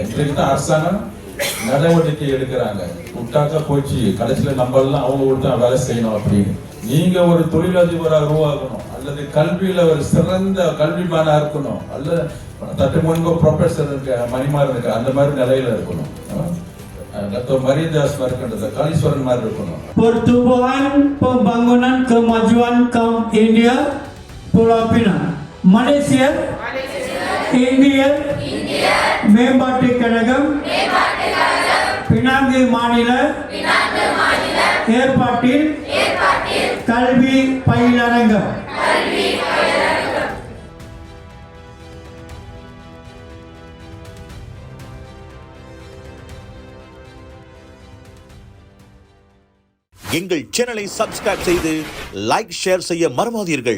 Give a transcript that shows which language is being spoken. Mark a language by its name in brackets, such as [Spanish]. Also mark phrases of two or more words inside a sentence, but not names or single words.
[Tamil] இன்றைக்கு தான் அரசாங்கம் நடவடிக்கை எடுக்கிறாங்க. விட்டாக்கா போச்சு, கடைசியில நம்ம எல்லாம் அவங்க விட்டு வேலை செய்யணும் அப்படின்னு. நீங்க ஒரு தொழிலதிபராக உருவாகணும், அல்லது கல்வியில ஒரு சிறந்த கல்விமானா இருக்கணும், அல்லது தட்டு முன்பு ப்ரொஃபஸர் இருக்க மணிமார் இருக்க அந்த மாதிரி நிலையில இருக்கணும். Maridas Markanda, Kalishwaran Marukano. [Malay] Pertumbuhan pembangunan kemajuan kaum India Pulau Pinang, Malaysia, [Tamil] India, மேம்பாட்டு கழகம் பினாங்கு மாநில ஏற்பாட்டில் கல்வி பயிலரங்கம். எங்கள் சேனலை சப்ஸ்கிரைப் செய்து [English] like share [Tamil] செய்ய மறவாதீர்கள்.